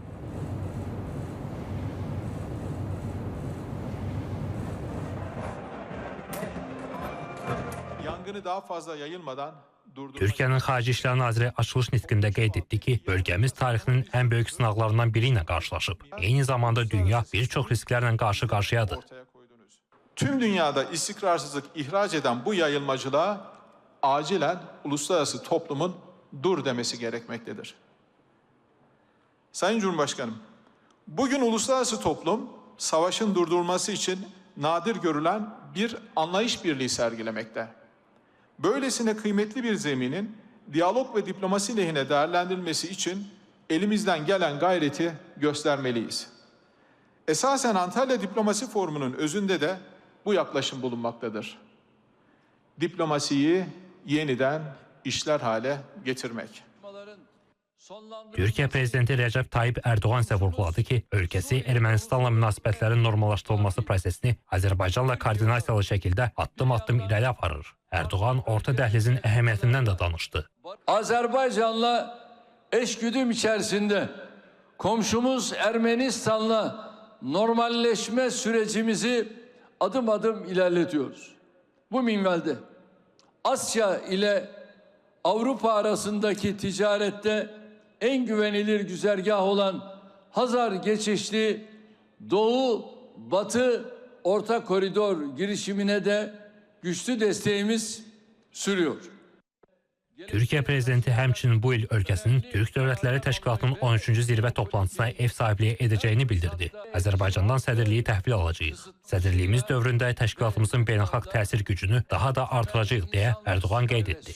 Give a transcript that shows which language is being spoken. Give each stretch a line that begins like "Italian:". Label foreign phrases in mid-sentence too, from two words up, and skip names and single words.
Azerbaijani: Türkiyənin Xarici İşlər Naziri açılış nitqində qeyd etdi ki, bölgəmiz tarixinin ən böyük sınaqlarından biri ilə qarşılaşıb. Eyni zamanda dünya bir çox risklərlə qarşı-qarşıyadır.
Turkish: Tüm dünyada istikrarsızlık ihraç eden bu yayılmacılığa acilen uluslararası toplumun dur demesi gerekmektedir. Sayın Cumhurbaşkanım, bugün uluslararası toplum savaşın durdurulması için nadir görülen bir anlayış birliği sergilemekte. Böylesine kıymetli bir zeminin diyalog ve diplomasi lehine değerlendirilmesi için elimizden gelen gayreti göstermeliyiz. Esasen Antalya Diplomasi Forumu'nun özünde de bu yaklaşım bulunmaktadır. Diplomasiyi yeniden işler hale getirmek.
Azerbaijani: Türkiyə prezidenti Rəcəb Tayyip Erdoğan isə vurğuladı ki, ölkəsi Ermənistanla münasibətlərin normallaşdırılması prosesini Azərbaycanla koordinasiyalı şəkildə addım-addım irəli aparır. Erdoğan orta dəhlizin əhəmiyyətindən də danışdı.
Turkish: Azerbaycan'la eşgüdüm içerisinde komşumuz Ermenistan'la normalleşme sürecimizi adım adım ilerletiyoruz. Bu minvalde Asya ile Avrupa arasındaki ticarette en güvenilir güzergah olan Hazar geçişli Doğu-Batı Orta Koridor girişimine de güçlü desteğimiz sürüyor.
Azerbaijani: Türkiyə prezidenti həmçinin bu il ölkəsinin Türk Dövlətləri Təşkilatının 13-cü zirvə toplantısına ev sahibliyi edəcəyini bildirdi. Azərbaycandan sədrliyi təhvil alacağıq. Sədrliyimiz dövründə təşkilatımızın beynəlxalq təsir gücünü daha da artıracağıq deyə Erdoğan qeyd etdi.